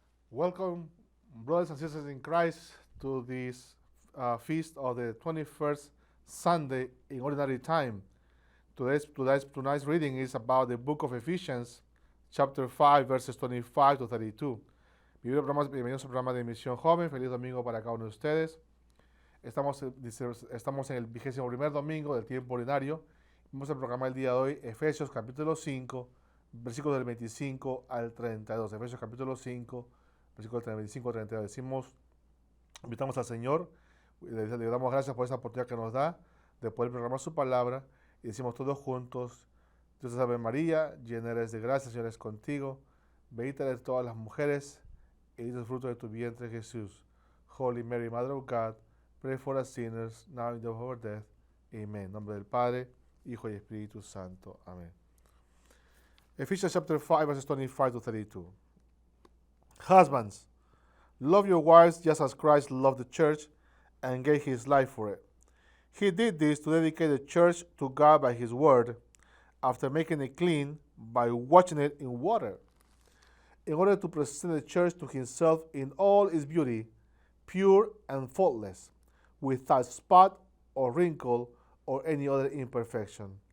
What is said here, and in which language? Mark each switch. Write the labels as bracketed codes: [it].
[en] Welcome, brothers and sisters in Christ, to this feast of the 21st Sunday in Ordinary Time. Tonight's reading is about the book of Ephesians, chapter 5, verses 25 to 32. [es] Bienvenidos al programa de Misión Joven. Feliz domingo para cada uno de ustedes. Estamos en el 21º domingo del tiempo ordinario. Vamos a programar el día de hoy Efesios capítulo 5, versículos del 25 al 32. Efesios capítulo 5, versículos del 25 al 32. Invitamos al Señor, le damos gracias por esta oportunidad que nos da de poder programar su palabra y decimos todos juntos: Dios te salve María, llena eres de gracia, el Señor es contigo, bendita eres de todas las mujeres, y bendito es el fruto de tu vientre Jesús. [en] Holy Mary, Mother of God, pray for us sinners, now and in the hour of our death. Amen. [es] En nombre del Padre, Hijo y Espíritu Santo. [en] Amén. Ephesians chapter 5, verses 25 to 32. Husbands, love your wives just as Christ loved the church and gave his life for it. He did this to dedicate the church to God by his word, after making it clean by washing it in water, in order to present the church to himself in all its beauty, pure and faultless, without spot or wrinkle or any other imperfection.